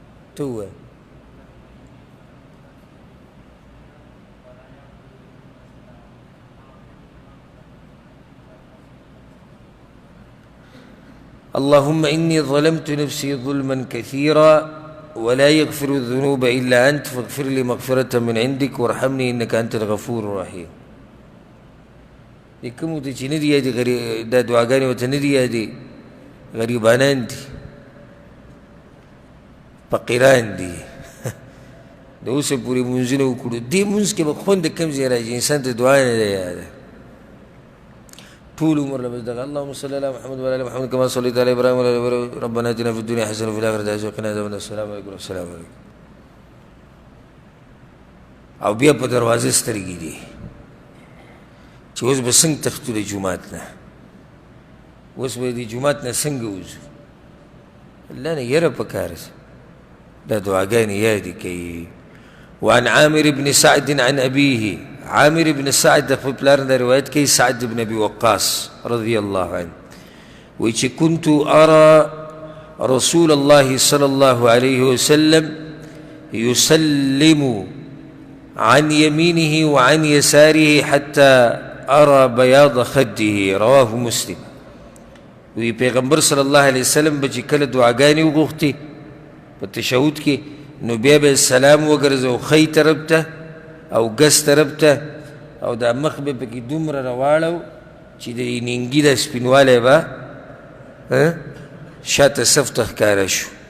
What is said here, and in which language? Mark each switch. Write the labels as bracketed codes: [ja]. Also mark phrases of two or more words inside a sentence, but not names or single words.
[ps] ته ووایه. [ar] اللهم إني ظلمت نفسي ظلما كثيرا ولا يغفر الذنوب إلا أنت فاغفر لي مغفرة من عندك وارحمني إنك أنت الغفور الرحيم. [ps] دې کوم ته چې نه دي یادې دا دعاګانې ورته نه دي یادې غریبانان دي فقیران دي د اوسه پورې مونځونه وکړو دې مونځ کې به خوند کوم ځای راځي انسان ته دعا نه ده یاده طول عمر لبس دغه [ar] اللهم صل على محمد وعلى ال محمد كما صليت على ابراهيم وعلى ال ابراهيم ربنا اتنا في الدنيا حسنه وفي الاخره حسنه وقنا عذاب النار. السلام عليكم السلام عليكم. [ps] او بیا په دروازه سترګې دي چې اوس به څنګه تښتو د جومات نه اوس به د جومات نه څنګه وځو الله نه یره پکار دا دعاګانې یادې کوي. [ar] وعن عامر بن سعد عن أبيه عامر بن سعد [ps] خپل پلار نه روایت کوي [ar] سعد بن ابي وقاص رضي الله عنه [ps] وایي چې [ar] كنت أرى رسول الله صلى الله عليه وسلم يسلم عن يمينه وعن يساره حتى أرى بياض خده رواه مسلم. [ps] وی پیغمبر [ar] صلی الله علیه وسلم [ps] به چې کله دعاګانې وغوښتې په تشهود کې نو بیا به سلام وګرځو ښی طرف ته او ګس طرف ته او دا مخ به پکې دومره راواړو چې د نیمګي د سپینوالی به شاته صف ته ښکاره شو.